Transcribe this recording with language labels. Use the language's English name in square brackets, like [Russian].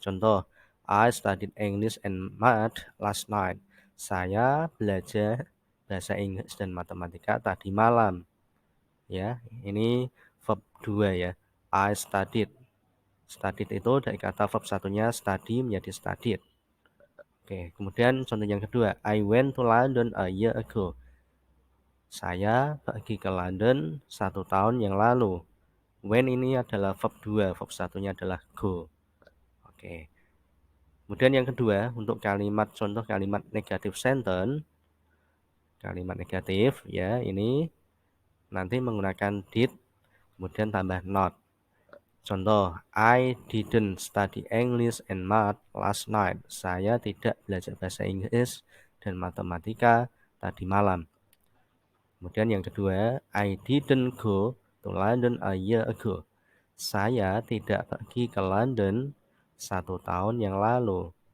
[Indonesian] Contoh, [English] I studied English and Math last night. [Indonesian] Saya belajar bahasa Inggris dan matematika tadi malam. Ya, ini verb 2 ya. [English] I studied. [Indonesian] Studied itu dari kata verb satunya study menjadi studied. Oke, kemudian contoh yang kedua, [English] I went to London a year ago. [Indonesian] Saya pergi ke London 1 tahun yang lalu. When ini adalah verb 2, verb satunya adalah go. Oke. Kemudian yang kedua, untuk kalimat contoh kalimat negatif sentence, kalimat negatif ya, ini nanti menggunakan did, kemudian tambah not. Contoh, [English] I didn't study English and Math last night. [Indonesian] Saya tidak belajar bahasa Inggris dan matematika tadi malam. Kemudian yang kedua, [English] I didn't go to London a year ago. [Indonesian] Saya tidak pergi ke London 1 tahun yang lalu.